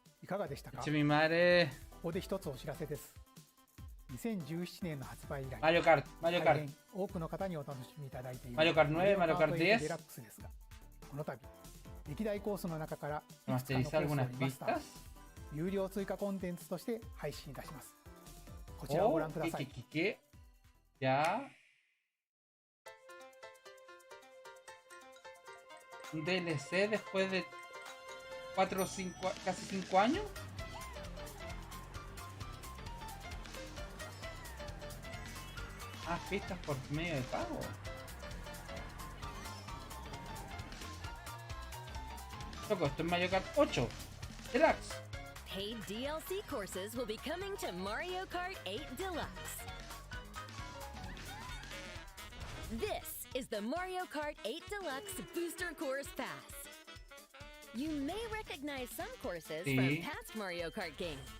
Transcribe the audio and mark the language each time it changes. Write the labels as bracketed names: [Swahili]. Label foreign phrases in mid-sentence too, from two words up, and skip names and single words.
[Japanese] かがでしたか？ [Spanish] mi madre. [Japanese] ここで一つお知らせです。2017年の発売以来、 Mario Kart, Mario 大 Kart. 変多くの方にお楽しみいただいている Mario Kart 9, Mario Kart 10. デラックスですが、この度歴代コースの中からいくつかのコース [Spanish] ¿Masterizar [Japanese] を [Spanish] algunas [Japanese] リマスター [Spanish] pistas? [Japanese] 有料追加コンテンツとして配信いたします。こちらをご [Spanish] Oh, [Japanese] 覧ください。 [Spanish] ¿qué? Ya. ¿Un DLC después de 4 o 5, casi 5 años? Ah, pistas por medio de pago. Loco, esto es Mario Kart 8 Deluxe. [English] Paid DLC courses will be coming to Mario Kart 8 Deluxe. This is the Mario Kart 8 Deluxe Booster Course Pass. You may recognize some courses from past Mario Kart games.